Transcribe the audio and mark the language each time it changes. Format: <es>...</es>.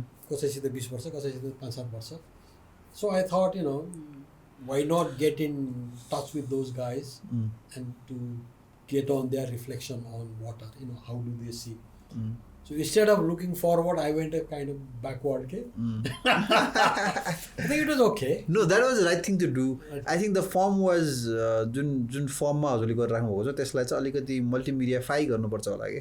<ne>कसैसित 20 वर्ष, कसैसित 5-7 वर्ष.</ne> <en>So I thought, why not get in touch with those guys and to get on their reflection on water, how do they see. So instead of looking forward, I went a kind of backward. I think it was okay. No, that was the right thing to do. I think the form was</en> <ne>जुन फर्ममा हजुरले गरिराख्नु भएको छ त्यसलाई चाहिँ अलिकति मल्टिमिडियाफाई गर्नुपर्छ होला के.</ne>